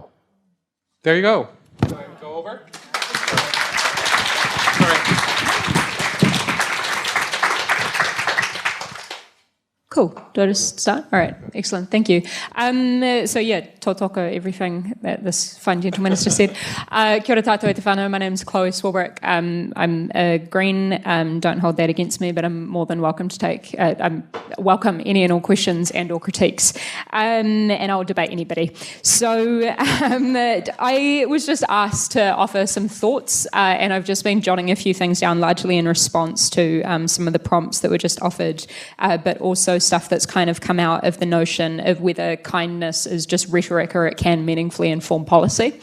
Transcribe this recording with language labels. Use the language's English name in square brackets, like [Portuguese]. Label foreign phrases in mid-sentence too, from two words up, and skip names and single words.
[English] There you go. Can I go over? Cool. Do I just start? All right. Excellent. Thank you. So yeah, tautoko, everything that this fine gentleman has just said. [Māori] Kia ora tātou e te whānau. [English] My name's Chlöe Swarbrick. I'm a Green. Don't hold that against me, but I'm more than welcome to take. Welcome any and all questions and or critiques, and I'll debate anybody. So I was just asked to offer some thoughts, and I've just been jotting a few things down, largely in response to some of the prompts that were just offered, but also stuff that's kind of come out of the notion of whether kindness is just rhetoric or it can meaningfully inform policy.